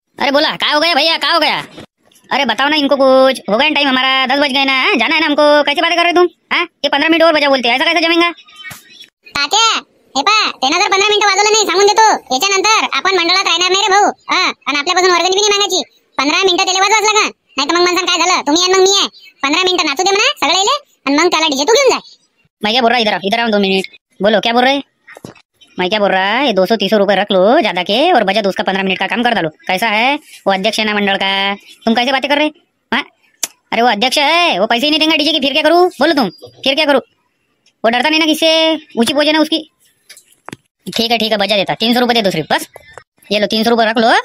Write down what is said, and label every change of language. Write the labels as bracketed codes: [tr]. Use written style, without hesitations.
[hi] अरे बोला क्या हो गया भैया, क्या हो गया. अरे बताओ ना इनको कुछ. हो गया टाइम हमारा, 10 बज गए ना. जाना है ना हमको. कैसे बातें कर रहे तुम. हाँ ये 15 मिनट और बजा बोलते, ऐसा कैसे जमेगा. [mr] तात्या हे पा, त्यानं जर 15 मिनिटं वाजवलं नाही सांगून देतो, याच्यानंतर आपण मंडळात राहणार नाही रे भाऊ. आणि आपल्यापासून वर्गणी बी नाही मागायची. 15 मिनिटं त्याला वाजवाच लागणार. नाही तर मग म्हणसान काय झालं, तुम्ही आणि मग मी आहे. 15 मिनिटं नाचू दे म्हणा सगळे आणि मग त्याला डीजे तू घेऊन जा. [hi] मैं क्या बोल रहा, इधर आओ 2 मिनट. बोलो क्या बोल रहे. मैं क्या बोल रहा, ये 200-300 रुपए रख लो ज्यादा के और बजा दो, उसका 15 मिनट का काम कर डालो. कैसा है वो अध्यक्ष है ना मंडल का. तुम कैसे बातें कर रहे. हाँ अरे वो अध्यक्ष है, वो पैसे ही नहीं देंगे डीजे की. फिर क्या करूँ बोलो तुम, फिर क्या करूँ. वो डरता नहीं ना किससे, ऊंची पोज है ना उसकी. ठीक है बजा देता. 300 रुपए दे दो सिर्फ बस. ये लो 300 रुपए रख लो.